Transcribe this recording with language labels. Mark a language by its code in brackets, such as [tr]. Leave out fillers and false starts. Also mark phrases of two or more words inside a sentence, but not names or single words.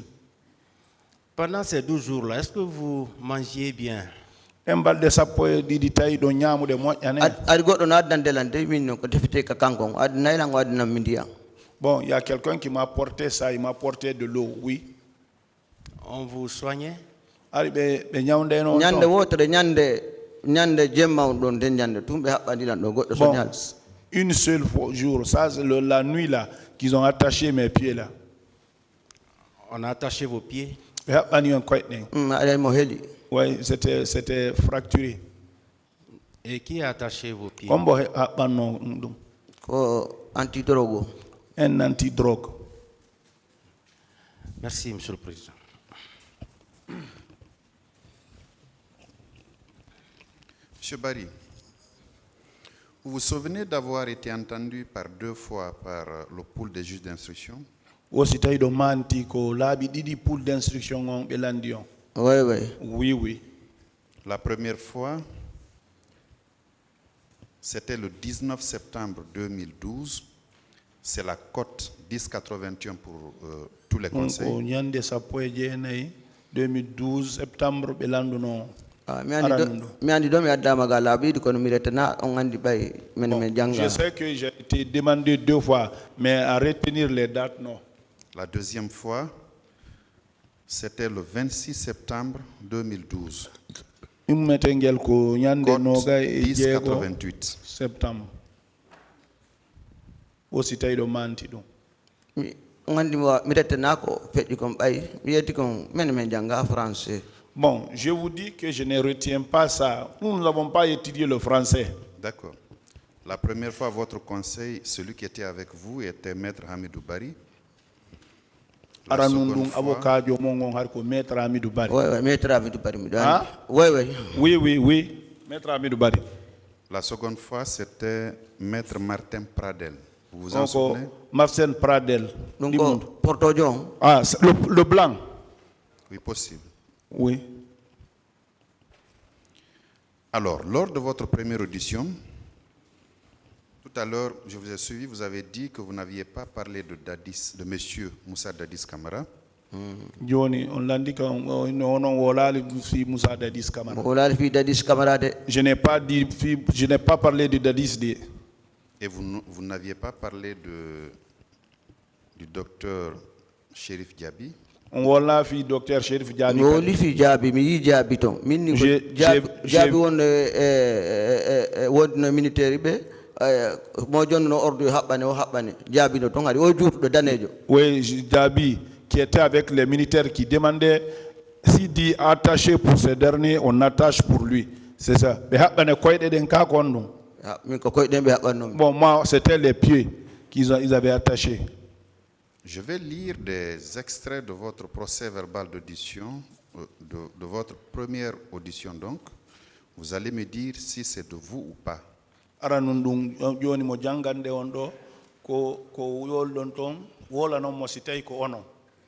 [fr] Pendant ces 12 jours-là, est-ce que vous mangiez bien? Bon, il y a quelqu'un qui m'a apporté ça, il m'a apporté de l'eau, oui. On vous soignait? [ff] ñande jemma don den ñande tumbe habbandi lan do goddo so [fr] Bon, [ff] ñal [fr] une seule fois jour, ça c'est la nuit là qu'ils ont attaché mes pieds là. On a attaché vos pieds. [ff] ala mo heli [fr] Oui, c'était fracturé. Et qui a attaché vos pieds? [ff] ko antidrogue. [fr] Un antidrogue. Merci, Monsieur le Président. Monsieur Barry, vous vous souvenez d'avoir été entendu par 2 fois par le pool des juges d'instruction? [ff] Aussi tawi ɗo manti ko laaɓi ɗiɗi [fr] pool d'instruction [ff] on ɓe landi on. [fr] Oui, oui. La première fois, c'était le 19 septembre 2012. C'est la cote 1081 pour tous les conseils. [ff] Ko ñande sappo e jeenayi 2012 septembre ɓe landuno. mi andi do mi addama ga laabiɗi kono mi retana on andi ɓay men janga. [fr] Je sais que j'ai été demandé 2 fois, mais à retenir les dates, non. La deuxième fois, c'était le 26 septembre 2012. [ff] Immetengel ko ñande [fr] Cote [ff] noga e jeego 1088. septembre. Aussi tawi ɗo manti ɗum. on andi mi retana ko feƴƴi kon ɓay mi yetti kon men janga français. [fr] Bon, je vous dis que je ne retiens pas ça. Nous n'avons pas étudié le français. D'accord. La première fois, votre conseil, celui qui était avec vous était Maître Hamidou Barry. La seconde fois, [ff] avocat jo mongon har ko maître Hamidou Barry. [fr] Oui, maître Hamidou Barry. Hein? Oui. Maître Hamidou Barry. la seconde fois, c'était Maître Martin Pradel. Vous vous en souvenez? Marcel Pradel. Donc, Porto John. Ah, le blanc. Oui, possible. Oui. Alors, lors de votre première audition, tout à l'heure, je vous ai suivi, vous avez dit que vous n'aviez pas parlé de Dadis, de Monsieur Moussa Dadis Camara. [ff] Joni on landi ka onon wolali fi Moussa Dadis Camara. Wolali fi Dadis Camara de. [fr] Je n'ai pas parlé de Dadis de. Et vous n'aviez pas parlé du docteur Chérif Diaby. [ff] On wala fi docteur Chérif Diaby. Woli fi Diaby mi yi Diaby ton. Min ni Diaby won won militaire be mo jonno ordre habbane Diaby no ton ari o juutudo danejo. [fr] Oui, Diaby qui était avec les militaires qui demandaient s'il dit attaché pour ce dernier, on attache pour lui. C'est ça. Bon, moi, c'était les pieds qu'ils avaient attachés. Je vais lire des extraits de votre procès verbal d'audition, de votre première audition donc. Vous allez me dire si c'est de vous ou pas. [ff] Joni mo jangande on do ko yol don ton wola non mo sitay ko ono.